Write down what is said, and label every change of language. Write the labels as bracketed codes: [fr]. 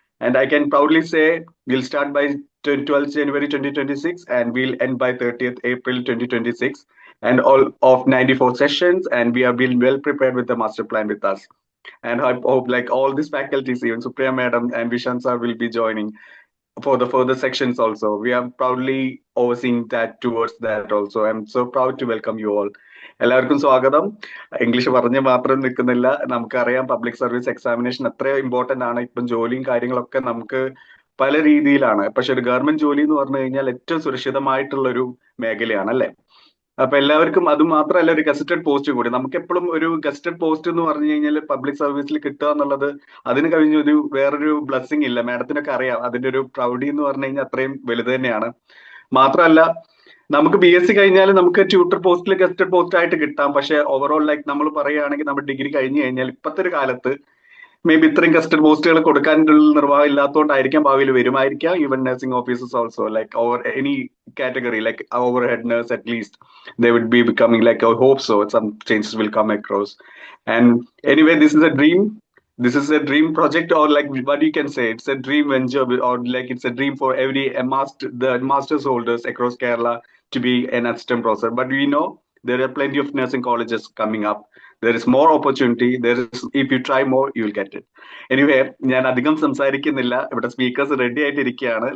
[en] And I can proudly say we'll start by 12th January 2026 and we'll end by 30th April 2026, and all of 94 sessions, and we have been well prepared with the master plan with us. And I hope like all these faculties, even Supriya Madam and Vishan sir will be joining for the further sections also. We are proudly overseeing that towards that also. I'm so proud to welcome you all. [ml] എല്ലാവർക്കും സ്വാഗതം. English പറഞ്ഞ് മാത്രം നിൽക്കുന്നില്ല. നമുക്കറിയാം public service examination എത്ര important ആണ്. ഇപ്പം ജോലിയും കാര്യങ്ങളൊക്കെ നമുക്ക് പല രീതിയിലാണ്. പക്ഷെ ഒരു ഗവൺമെന്റ് ജോലി എന്ന് പറഞ്ഞു കഴിഞ്ഞാൽ ഏറ്റവും സുരക്ഷിതമായിട്ടുള്ള ഒരു മേഖലയാണ്, അല്ലെ? അപ്പൊ എല്ലാവർക്കും അത് മാത്രമല്ല, ഒരു ഗസറ്റഡ് പോസ്റ്റ് കൂടി. നമുക്ക് എപ്പോഴും ഒരു ഗസറ്റഡ് പോസ്റ്റ് എന്ന് പറഞ്ഞു കഴിഞ്ഞാൽ പബ്ലിക് സർവീസിൽ കിട്ടുക എന്നുള്ളത് അതിന് കഴിഞ്ഞൊരു വേറൊരു ബ്ലെസ്സിങ് ഇല്ല. മാഡത്തിനൊക്കെ അറിയാം അതിന്റെ ഒരു പ്രൗഡി എന്ന് പറഞ്ഞു കഴിഞ്ഞാൽ അത്രയും വലുത് തന്നെയാണ്. മാത്രമല്ല, നമുക്ക് BSc കഴിഞ്ഞാൽ നമുക്ക് ട്യൂട്ടർ പോസ്റ്റിൽ ഗസറ്റഡ് പോസ്റ്റ് ആയിട്ട് കിട്ടാം. പക്ഷെ ഓവറോൾ ലൈക്ക് നമ്മൾ പറയുകയാണെങ്കിൽ നമ്മൾ ഡിഗ്രി കഴിഞ്ഞു കഴിഞ്ഞാൽ ഇപ്പോഴത്തെ ഒരു കാലത്ത് മേ ബി ഇത്രയും ഗസ്റ്റഡ് പോസ്റ്റുകൾ കൊടുക്കാനുള്ള നിർവാഹം ഇല്ലാത്തതുകൊണ്ടായിരിക്കാം, ഭാവിയിൽ വരുമായിരിക്കാം. [en] Even nursing officers also like over any category, like overhead nurse at least, they would be becoming like, I hope so, some changes will come across. And anyway, this is a dream. This is a dream project, or like what you can say, it's a dream venture, or like it's a dream for every the masters holders across Kerala to be an assistant professor. But we know there are plenty of nursing colleges coming up. There is more opportunity. There is, if you try more, you will get it. [ml] Anyway, ഞാൻ അധികം സംസാരിക്കുന്നില്ല. ഇവിടെ speakers ready ആയിട്ടിരിക്കുകയാണ്.